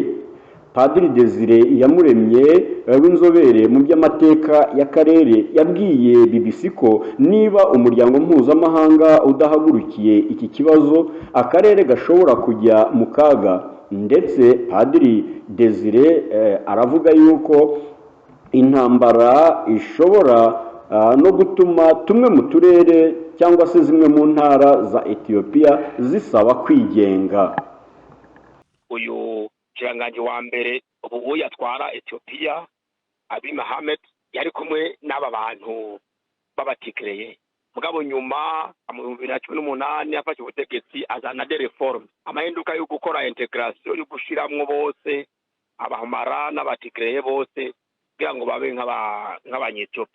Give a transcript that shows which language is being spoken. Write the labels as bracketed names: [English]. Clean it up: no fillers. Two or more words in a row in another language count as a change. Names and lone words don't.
[Kinyarwanda] Padiri Desire Iyamuremye w'inzobere mu by'amateka y'akarere yabwiye BBC ko niba umuryango mpuzamahanga udahagurukiye iki kibazo akarere gashobora kujya mu kaga. Ndetse Padiri Desire aravuga yuko intambara ishobora no gutuma tumwe mu turere cyangwa se zimwe mu ntara za Ethiopia zisaba kwigenga. [Rundi] Uyu kiranganje wa mbere ubu yatwara Ethiopia Abiy Ahmed yari kumwe n'aba bantu babatikreye. Mugabo nyuma mu 2018 afashe ubutegetsi azana de reform amahinduka yo gukora integration yo gushiramwo bose abahumara n'abatikreye bose kugira ngo babe nk'abanyethiopia.